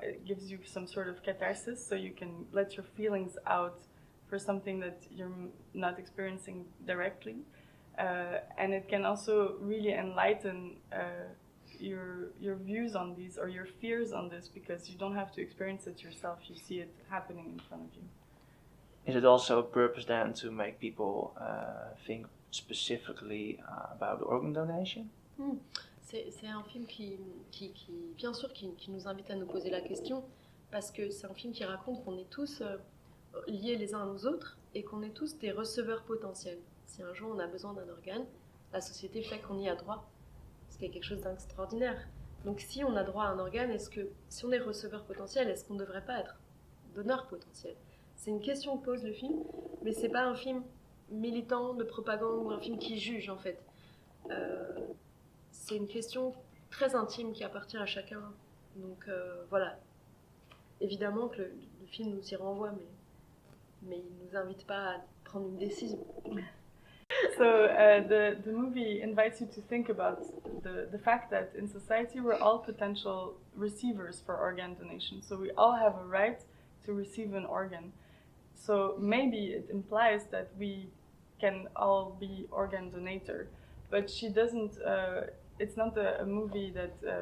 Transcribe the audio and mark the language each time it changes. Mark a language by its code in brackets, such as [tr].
[en] It gives you some sort of catharsis, so you can let your feelings out for something that you're not experiencing directly, and it can also really enlighten your views on these or your fears on this, because you don't have to experience it yourself. You see it happening in front of you. Is it also a purpose then to make people think specifically about organ donation? [fr] C'est un film qui bien sûr, qui nous invite à nous poser la question, parce que c'est un film qui raconte qu'on est tous liés les uns aux autres et qu'on est tous des receveurs potentiels. Si un jour on a besoin d'un organe, la société fait qu'on y a droit, ce qui est quelque chose d'extraordinaire. Donc si on a droit à un organe, si on est receveur potentiel, est-ce qu'on ne devrait pas être donneur potentiel? C'est une question que pose le film, mais c'est pas un film militant de propagande ou un film qui juge, en fait. C'est une question très intime qui appartient à chacun. Donc voilà. Évidemment que le film nous y renvoie, mais il ne nous invite pas à prendre une décision. [en] So the movie invites you to think about the fact that in society we're all potential receivers for organ donation. So we all have a right to receive an organ. So maybe it implies that we can all be organ donator, but she doesn't. It's not a movie that